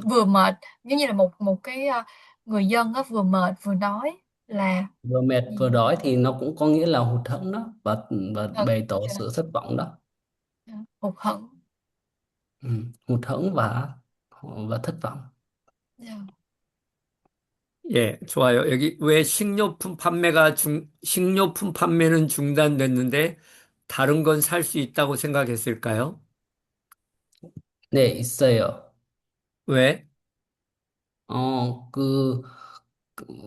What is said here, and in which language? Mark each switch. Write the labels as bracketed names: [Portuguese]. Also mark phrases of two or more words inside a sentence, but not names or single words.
[Vietnamese] vừa mệt, giống như là một một cái người dân á, vừa mệt vừa đói là Vừa mệt vừa gì. đói thì nó cũng có nghĩa là hụt hẫng đó, và Thật. bày tỏ Dạ. sự thất vọng đó. Dạ. Hụt hẫng. Ừ. Hụt hẫng và thất vọng. Dạ. [Korean] 예, 좋아요. 여기 왜 식료품 판매는 중단됐는데 다른 건 살 수 있다고 생각했을까요? 네, 있어요. 왜? 어, 그,